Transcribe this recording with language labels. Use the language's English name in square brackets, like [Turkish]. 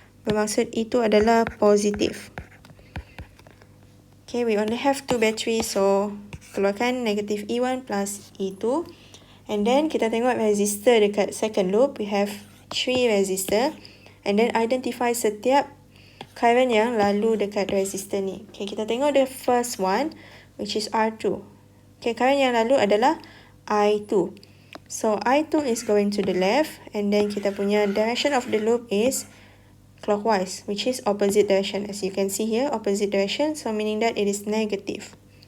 [Malay] Bermaksud E2 adalah positif. [English] Okay, we only have 2 battery, so [Malay] keluarkan negatif [English] E1 plus E2. And then [Malay] kita tengok resistor dekat [English] second loop. We have 3 resistor. And then [Malay] identify setiap current yang lalu dekat resistor ni. [English] Okay, [Malay] kita tengok [English] the first one, which is R2. [Malay] Okay, current yang lalu adalah I2. [English] So I2 is going to the left, and then [Malay] kita punya [English] direction of the loop is clockwise, which is opposite direction. As you can see here, opposite direction, so meaning that it is negative.